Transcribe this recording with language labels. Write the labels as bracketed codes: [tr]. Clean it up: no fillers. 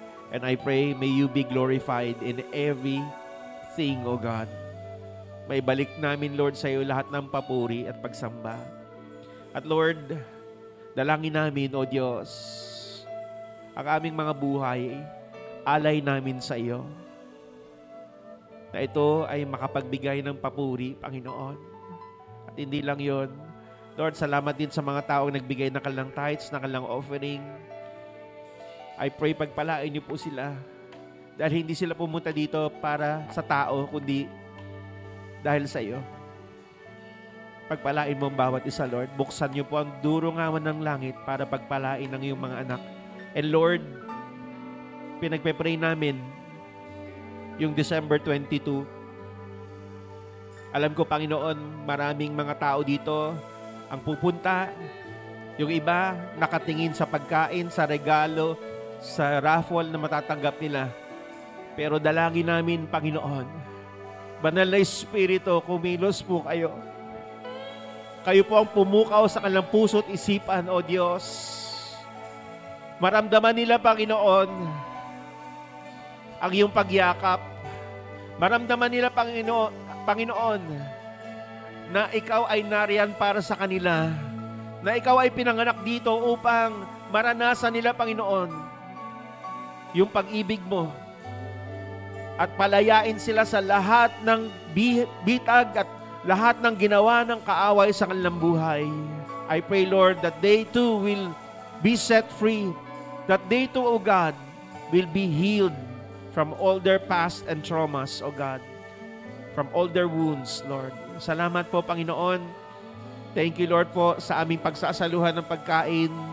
[en] And I pray, may you be glorified in everything, O God. [tl] May balik namin, Lord, sa iyo lahat ng papuri at pagsamba. At Lord, dalangin namin, O Diyos, ang aming mga buhay, alay namin sa iyo. Na ito ay makapagbigay ng papuri, Panginoon. At hindi lang yon, Lord, salamat din sa mga taong nagbigay ng kanilang tithes, ng kanilang offering. [en] I pray [tl] pagpalain niyo po sila. Dahil hindi sila pumunta dito para sa tao, kundi dahil sa iyo. Pagpalain mo ang bawat isa, Lord. Buksan niyo po ang durungawan ng langit para pagpalain ang iyong mga anak. And Lord, pinagpe-pray namin yung December 22. Alam ko, Panginoon, maraming mga tao dito ang pupunta. Yung iba, nakatingin sa pagkain, sa regalo, sa raffle na matatanggap nila. Pero dalangin namin, Panginoon, Banal na Espiritu, kumilos po kayo. Kayo po ang pumukaw sa kanilang puso at isipan, O Diyos. Maramdaman nila, Panginoon, ang iyong pagyakap. Maramdaman nila, Panginoon, na ikaw ay nariyan para sa kanila. Na ikaw ay pinanganak dito upang maranasan nila, Panginoon, yung pag-ibig mo. At palayain sila sa lahat ng bitag at lahat ng ginawa ng kaaway sa kanilang buhay. [en] I pray, Lord, that they too will be set free. That they too, O God, will be healed from all their past and traumas, O God. From all their wounds, Lord. [tl] Salamat po, Panginoon. [en] Thank you, Lord, [tl] po sa aming pagsasaluhan ng pagkain.